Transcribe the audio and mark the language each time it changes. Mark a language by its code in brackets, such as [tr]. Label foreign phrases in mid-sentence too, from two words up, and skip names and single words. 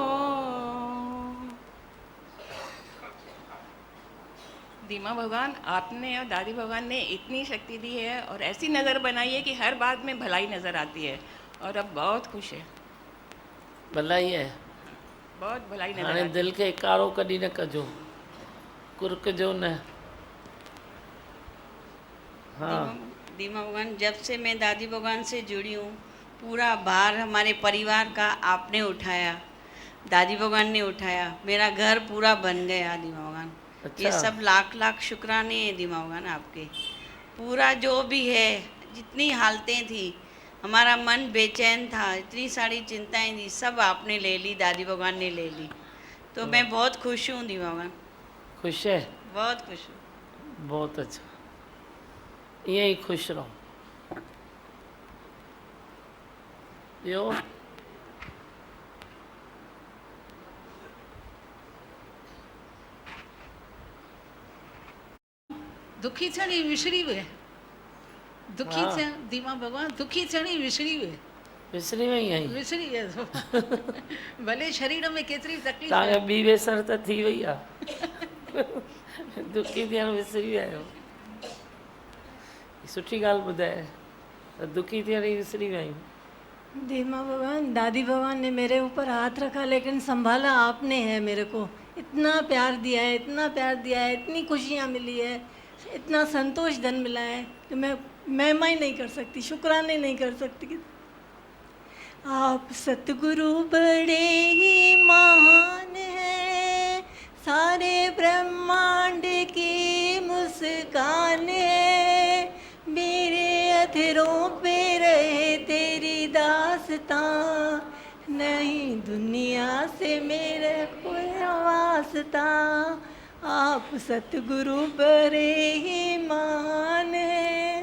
[hi] दीमा भगवान, आपने और दादी भगवान ने इतनी शक्ति दी है और ऐसी नज़र बनाई है कि हर बात में भलाई नज़र आती है और अब बहुत खुश है। भलाई है, बहुत भलाई नज़र हाणे आती है। [sd] दिल खे कारो कॾहिं न कजो, कुरकजो न। [hi] हाँ दीमा भगवान, जब से मैं दादी भगवान से जुड़ी हूँ पूरा भार हमारे परिवार का आपने उठाया, दादी भगवान ने उठाया, मेरा घर पूरा बन गया दीमा भगवान। अच्छा। ये सब लाख लाख शुक्राने हैं दीमा भगवान आपके। पूरा जो भी है, जितनी हालतें थी, हमारा मन बेचैन था, इतनी सारी चिंताएं थी, सब आपने ले ली, दादी भगवान ने ले ली। तो मैं बहुत खुश हूँ दीमा भगवान, खुश है, बहुत खुश हूँ। बहुत अच्छा, [sd] ईअं ई खुश रहो। ॿियो दुखी थियणी विसरी वे, दुखी हाँ। थियण दीमा भगवान, दुखी थियणी विसरी वे, विसरी वई आहीं? विसरी वियसि। भले शरीर में केतिरी तकलीफ़ तव्हांखे आहे। ॿी बेसर त थी वई आहे, दुखी थियण विसरी विया आहियो। सुठी ॻाल्हि ॿुधाए, त दुखी थियण ई विसरी विया आहियूं। [hi] दीमा भगवान, दादी भगवान ने मेरे ऊपर हाथ रखा लेकिन संभाला आपने है मेरे को। इतना प्यार दिया है, इतना प्यार दिया है, इतनी खुशियाँ मिली है, इतना संतोष धन मिला है कि मैं महिमा ही नहीं कर सकती, शुक्राने नहीं कर सकती कि आप सतगुरु बड़े ही महान हैं, सारे ब्रह्मांड की मुस्कान है, मेरे अधरों पे रहे तेरी दास्तां, नहीं दुनिया से मेरे कोई वास्ता, आप सतगुरु बड़े ही महान हैं।